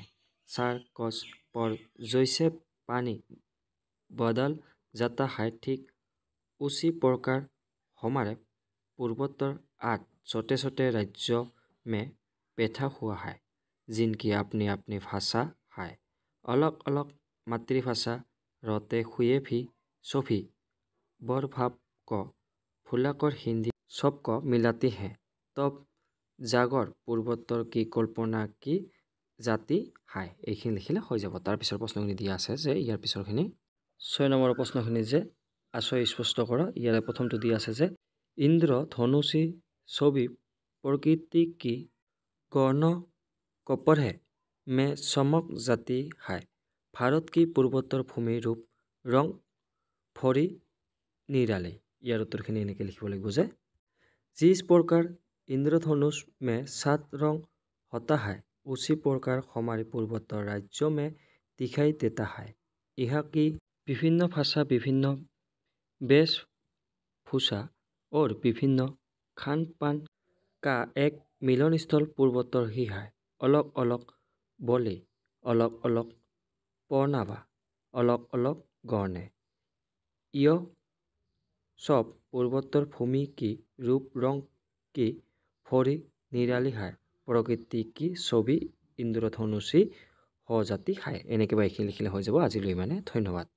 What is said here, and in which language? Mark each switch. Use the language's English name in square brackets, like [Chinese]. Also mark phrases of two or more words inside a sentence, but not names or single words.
[Hindi] 4 कोस पर जैसे पानी बदल जाता है ठीक उसी प्रकार हमारे पूर्वोत्तर 8 छोटे छोटे राज्यों में बैठा हुआ है जिनकी अपनी अपनी भाषा है। अलग अलग मातृभाषा रहते हुए भी सभी बर भाव को भुलाकर हिंदी सबको मिलाती है। तब जागर पूर्वोत्तर की कल्पना की जाती है। [Assamese] এইখিনি লিখিলে হৈ যাব। তাৰপিছৰ প্ৰশ্নখিনি দিয়া আছে যে ইয়াৰ পিছৰখিনি 6 নম্বৰ প্ৰশ্নখিনি যে আশয় স্পষ্ট কৰা। ইয়াৰে প্ৰথমটো দিয়া আছে যে [Hindi] इंद्र धनुषी छवि प्रकृति की गौन कपर है में चमक जाती है। भारत की पूर्वोत्तर भूमि रूप रंग भरी निराली। [Assamese] ইয়াৰ উত্তৰখিনি এনেকৈ লিখিব লাগিব যে [Hindi] जिस प्रकार इंद्रधनुष में 7 रंग होता है उसी प्रकार हमारे पूर्वोत्तर राज्यों में दिखाई देता है। यहाँ की विभिन्न भाषा, विभिन्न वेशभूषा और विभिन्न खान पान का एक मिलन स्थल पूर्वोत्तर ही है। अलग अलग बोली, अलग अलग पहनावा, अलग अलग गहने, यह सब पूर्वोत्तर भूमि की रूप रंग की भरी निराली है। प्रकृति की छवि इंद्रधनुषी हो जाती है। [Assamese] এনেকৈ এইখিনি লিখিলে হৈ যাব। আজিলৈ ইমানে। ধন্যবাদ।